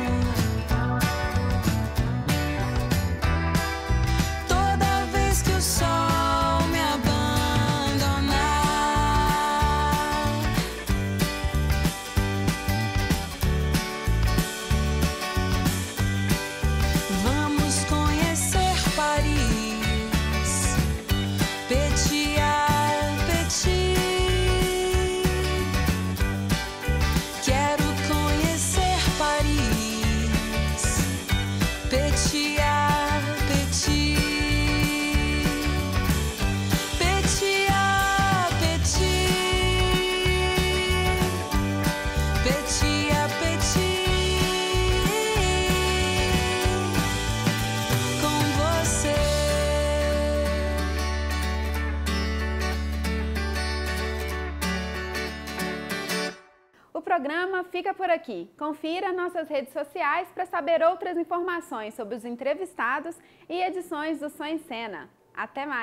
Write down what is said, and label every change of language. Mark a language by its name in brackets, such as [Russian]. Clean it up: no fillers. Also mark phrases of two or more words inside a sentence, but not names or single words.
[Portuguese] Toda vez que o sol me abandonar, vamos conhecer Paris, [French] petit à petit. [Portuguese] Quero conhecer Paris, [French] petit à petit. Petit à petit. Petit à petit. [Portuguese] Com você. O programa fica por aqui. Confira nossas redes sociais para saber outras informações sobre os entrevistados e edições do Som em Cena.